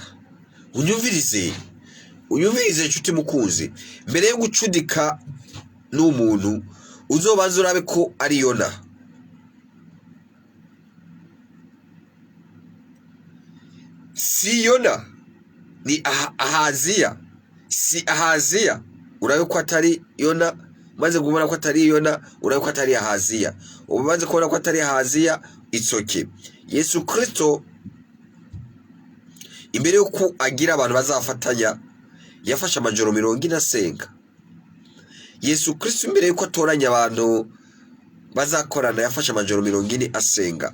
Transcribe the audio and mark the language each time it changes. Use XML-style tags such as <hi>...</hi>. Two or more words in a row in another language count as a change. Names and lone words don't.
<rn>Unyumvirize inshuti mukunzi, mbere yo gucudika n'umuntu uzobaza urabe ko ari Yona. Si Yona, ni Ahaziya. Si Ahaziya, urabe ko atari Yona. Maze kubona ko atari Yona, urabe ko atari Ahaziya. Ubanze kubona ko atari Ahaziya, itsoke. Yesu Kristo imbere yuko agira abantu bazafatanya, yafashe amajoro 40 asenga. Yesu Kristo imbere yuko atoranya abantu bazakorana, yafashe amajoro 40 asenga.</rn>